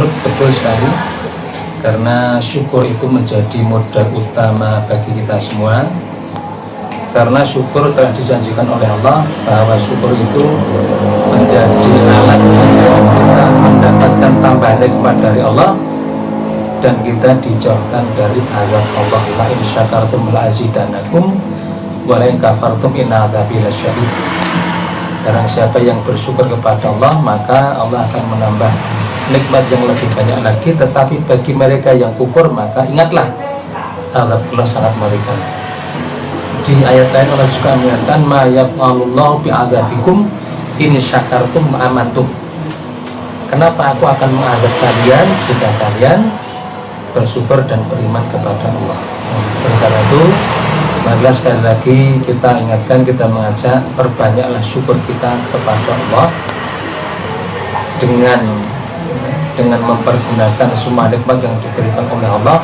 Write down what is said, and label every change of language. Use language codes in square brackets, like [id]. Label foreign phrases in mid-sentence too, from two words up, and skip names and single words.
[id] Betul sekali, karena syukur itu menjadi modal utama bagi kita semua. Karena syukur telah dijanjikan oleh Allah bahwa syukur itu menjadi alat untuk kita mendapatkan tambahan nikmat dari Allah dan kita dijauhkan dari azab Allah. [ar] لئن شكرتم لأزيدنكم ولئن كفرتم إن عذابي لشديد. [id] Karena siapa yang bersyukur kepada Allah, maka Allah akan menambah nikmat yang lebih banyak lagi. Tetapi bagi mereka yang kufur, maka ingatlah azab Allah sangat mengerikan. Di ayat lain Allah juga menyatakan [ar] ما يفعل الله بعذابكم إن شكرتم وآمنتم. [id] Kenapa aku akan mengadab kalian jika kalian bersyukur dan beriman kepada Allah. Oleh karena itu, marilah sekali lagi kita ingatkan, kita mengajak, perbanyaklah syukur kita kepada Allah dengan mempergunakan semua nikmat yang diberikan oleh Allah.